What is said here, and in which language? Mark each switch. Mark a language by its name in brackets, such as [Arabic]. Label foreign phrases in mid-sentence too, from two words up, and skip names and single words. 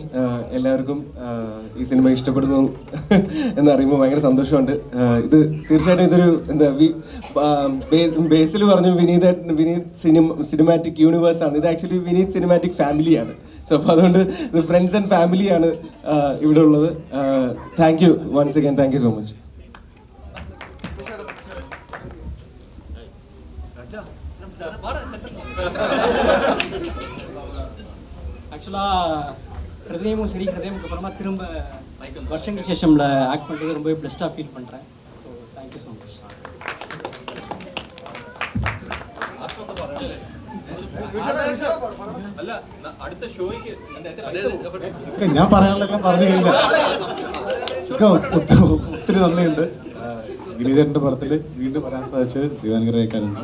[Malayalam] എല്ലാവർക്കും ഈ സിനിമ ഇഷ്ടപ്പെടുന്നു എന്നറിയുമ്പോൾ ഭയങ്കര സന്തോഷമുണ്ട്. ഇത് തീർച്ചയായിട്ടും ഇതൊരു എന്താ ബേസിൽ പറഞ്ഞു വിനീത് [English] cinematic universe. [Malayalam] ഇത് ആക്ച്വലി വിനീത് [English] cinematic family. [Malayalam] സോ അപ്പോൾ അതുകൊണ്ട് ഇത് [English] friends and family [Malayalam] ഇവിടെ ഉള്ളത്. [English] thank you once again. thank you so much. [Tamil] ஆக்சுவலாக ஹிருதயமும் சரி, ஹிருதயமுக்கு அப்புறமா திரும்ப வருஷங்கள் சேஷமில் ஆக்ட் பண்ணுறது ரொம்பவே [English] best feel [Tamil] பண்ணுறேன். [English] so thank you so much. [Malayalam] ഞാൻ പറയാനുള്ളതെല്ലാം പറഞ്ഞു കഴിഞ്ഞാൽ ഒത്തിരി നന്ദിയുണ്ട്. വിനീതന്റെ പടത്തിൽ വീണ്ടും വരാൻ സാധിച്ചത് ദിവാൻകരേക്കാനുണ്ട്.